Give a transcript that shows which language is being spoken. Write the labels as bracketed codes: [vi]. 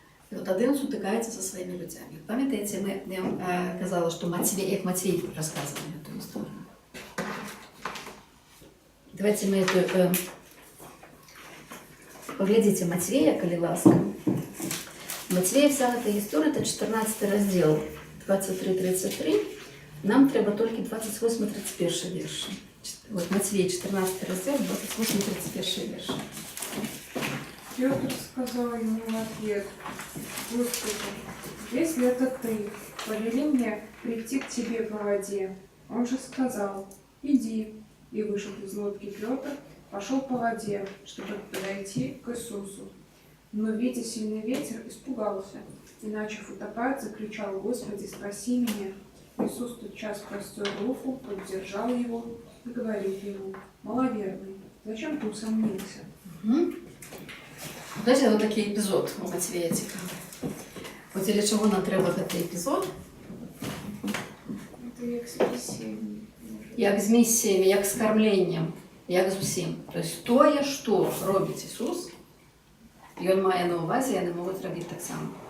[ru] И вот один сутыкается со своими людьми. [uk] Пам'ятаєте, я вам казала, [ru] что Матвей рассказывал эту историю. Давайте мы эту... Поглядите Матвея, коли ласка. Матвея вся эта история, это 14 раздел, 23-33. Нам треба только 28-31 вірші. Вот Матвей, 14 раздел, 28-31 вірші. Петр сказал ему в ответ: Господи, если это ты, повели мне прийти к тебе по воде. Он же сказал: иди. И вышел из лодки Петр, пошел по воде, чтобы подойти к Иисусу. Но, видя сильный ветер, испугался и, начав утопать, закричал: Господи, спаси меня. Иисус тотчас простер руку, поддержал его и говорит ему: маловерный, зачем ты усомнился? [uk] Знаете, вот такий епізод у Матвея цікавий. От для чого нам треба такий епізод? [ru] Это як с Моисеем. [uk] Як з місіями, як з кормленням, як з усім. Тобто то, що робить Ісус, і Він має на увазі, вони можуть робити так само.